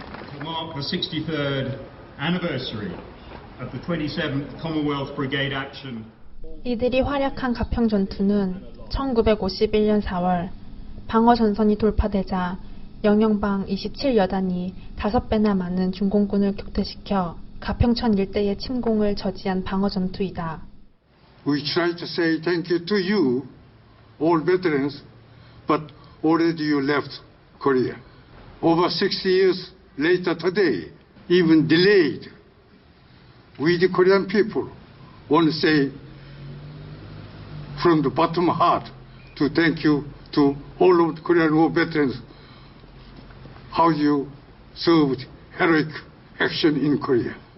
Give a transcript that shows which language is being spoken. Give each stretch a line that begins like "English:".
English: To mark the 63rd anniversary of the 27th Commonwealth Brigade Action.
Korean: 이들이 활약한 가평 전투는 1951년 4월 방어 전선이 돌파되자 영영방 27여단이 5배나 많은 중공군을 격퇴시켜 가평천 일대의 침공을 저지한 방어 전투이다.
English: We try to say thank you to you, all veterans, but already you left Korea. Over 60 years later today, even delayed, we the Korean people want to say from the bottom of heart to thank you to all of the Korean War veterans how you served heroic action in Korea.